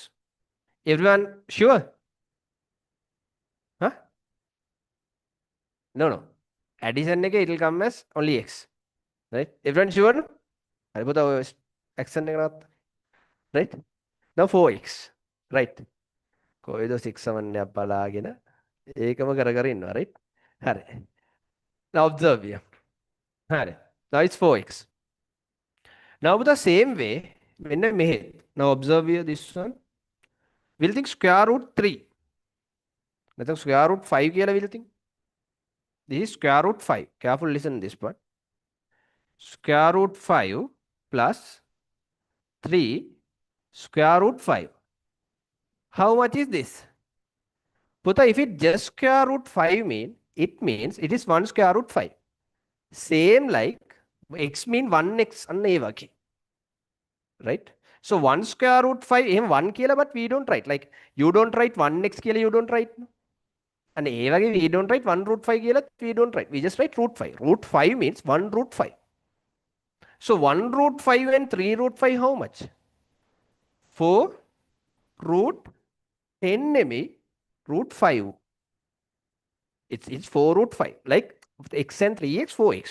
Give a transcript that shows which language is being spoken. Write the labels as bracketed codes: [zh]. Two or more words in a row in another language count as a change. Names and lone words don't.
[en] Everyone sure? Huh? No, no. Addition it will come as only x. Right? Everyone sure? [si] හරි, පුතා, [en] x and right? Now 4x. Right? [si] කොයිද 6 සමන්යක් බලාගෙන ඒකම කර කර ඉන්නවා right හරි [en] now observe here [si] හරි now [en] it's 4x now with the same way [si] මෙන්න මෙහෙ [en] now observe here this one we'll think square root 3 නැත්නම් square root 5 කියලා we'll think this is square root 5 careful listen this part square root 5 plus 3 square root 5 how much is this? Puta, if it just square root 5 it means it is 1 square root 5. Same like x mean 1x [si] අන්න ඒ වගේ. [en] Right? So 1 square root 5 එහෙම 1 කියලා but we don't write. Like you don't write 1x කියලා you don't write. And [si] ඒ වගේ [en] we don't write 1 root 5 කියලා we don't write. We just write root 5. Root 5 means 1 root 5. So 1 root 5 and 3 root 5 how much? 4 root 10 me root 5. It's 4 root 5. Like x and 3x, 4x.